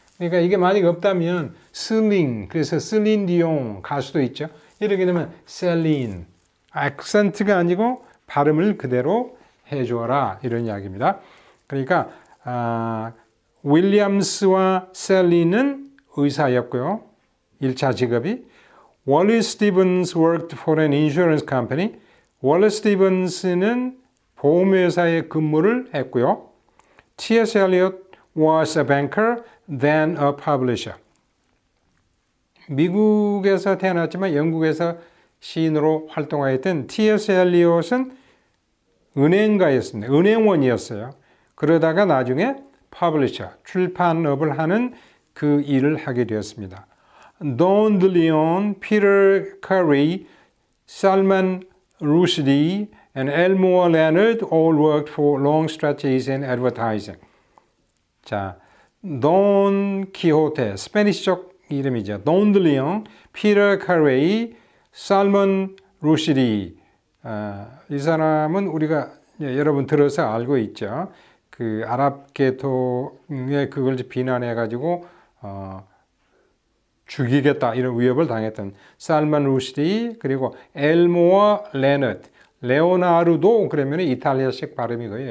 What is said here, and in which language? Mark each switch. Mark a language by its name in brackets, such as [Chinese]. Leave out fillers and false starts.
[Korean] 그러니까 이게 만약 없다면 슬린 그래서 슬린 디옹 가수도 있죠. 이렇게 되면 셀린 액센트가 아니고 발음을 그대로 해줘라 이런 이야기입니다. 그러니까 윌리엄스와 셀리는 의사였고요. 1차 직업이. [English] 월리스 스티븐스 worked for an insurance company. [Korean] 월리스 스티븐스는 보험회사에 근무를 했고요. [English] T.S. Eliot was a banker, then a publisher. [Korean] 미국에서 태어났지만 영국에서 시인으로 활동하였던 T.S. 엘리엇은 은행가였습니다. 은행원이었어요. 그러다가 나중에 퍼블리셔, 출판업을 하는 그 일을 하게 되었습니다. [English] Don DeLeon, Peter Carey, Salman Rushdie, and Elmore Leonard all worked for long stretches in advertising. [Korean] 자, 돈 키호테, 스페니시적 이름이죠. 돈 들리옹, 피터 카레이, 살먼 루시디. 이 사람은 우리가 여러분 들어서 알고 있죠. 그 아랍 계통에 그걸 비난해가지고 죽이겠다 이런 위협을 당했던 살먼 루시디, 그리고 엘모어 레너트, 레오나르도 그러면 이탈리아식 발음이고요.